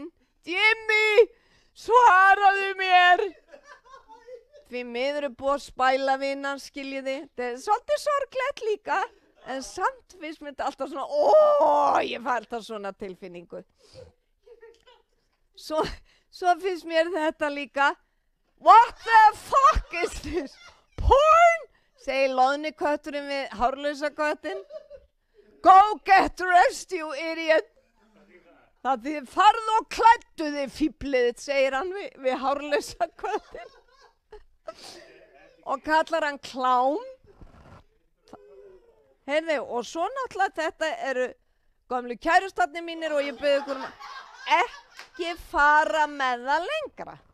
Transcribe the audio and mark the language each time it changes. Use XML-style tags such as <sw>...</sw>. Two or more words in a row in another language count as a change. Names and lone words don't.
<is>Jimmy, svaraðu mér. Því miður er búið að spæla vinan, skiljiði. Þetta er svolítið sorglegt líka, en samt finnst mér þetta alltaf svona, ég fæ alltaf svona tilfinningu. Svo finnst mér þetta líka,</is> <en>what the fuck is this? Porn?</en> <is>Segir loðnikötturinn við hárlausa köttinn.</is> <en>Go get dressed, you idiot.</en> <is>Það þið farðu og klæddu þið fíbliðið, segir hann við hárlausa köttin. Og kallar hann klám. Heyrðu, og svo náttúrulega þetta eru gömlu kærustarnir mínir og ég bið ykkur ekki fara með það lengra.</is>